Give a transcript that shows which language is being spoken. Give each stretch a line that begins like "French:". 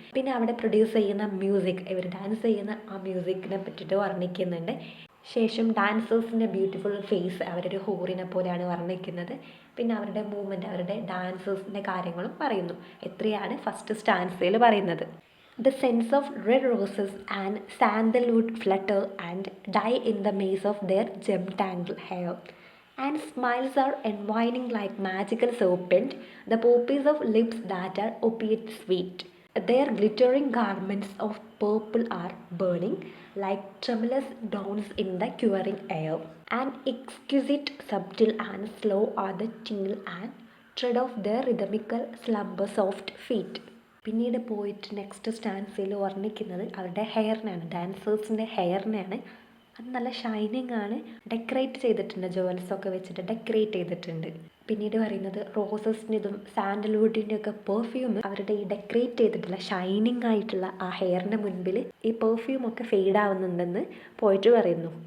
Malayalam: പിന്നെ അവിടെ പ്രൊഡ്യൂസ് ചെയ്യുന്ന മ്യൂസിക്, ഇവർ ഡാൻസ് ചെയ്യുന്ന ആ മ്യൂസിക്കിനെ പറ്റിയിട്ട് വർണ്ണിക്കുന്നുണ്ട്. ശേഷം ഡാൻസേഴ്സിൻ്റെ ബ്യൂട്ടിഫുൾ ഫേസ്, അവരൊരു ഹൂറിനെ പോലെയാണ് വർണ്ണിക്കുന്നത്. പിന്നെ അവരുടെ മൂവ്മെൻറ്റ്, അവരുടെ ഡാൻസേഴ്സിൻ്റെ കാര്യങ്ങളും പറയുന്നു. എത്രയാണ് ഫസ്റ്റ് സ്റ്റാൻസയിൽ പറയുന്നത്.
English: The scents of red roses and sandalwood flutter and die in the maze of their gem-tangled hair, and smiles are entwining like magical serpent, the poppies of lips that are opiate sweet. Their glittering garments of purple are burning like tremulous dawns in the quivering air, and exquisite, subtle and slow are the tingle and tread of their rhythmical slumber soft feet.
Malayalam: പിന്നീട് പോയിട്ട് next സ്റ്റാൻസിൽ വർണ്ണിക്കുന്നത് അവരുടെ ഹെയറിനെയാണ്, ഡാൻസേഴ്സിൻ്റെ ഹെയറിനെയാണ്. അത് നല്ല shining ആണ്, decorate ചെയ്തിട്ടുണ്ട്, ജുവൽസൊക്കെ വെച്ചിട്ട് decorate ചെയ്തിട്ടുണ്ട്. പിന്നീട് പറയുന്നത് റോസസിൻ്റെതും സാൻഡൽവുഡിൻ്റെ ഒക്കെ പെർഫ്യൂം അവരുടെ ഈ ഡെക്കറേറ്റ് ചെയ്തിട്ടുള്ള ഷൈനിങ് ആയിട്ടുള്ള ആ ഹെയറിൻ്റെ മുൻപിൽ ഈ പെർഫ്യൂമൊക്കെ ഫെയ്ഡ് ആവുന്നുണ്ടെന്ന് പോയിട്ട് പറയുന്നു.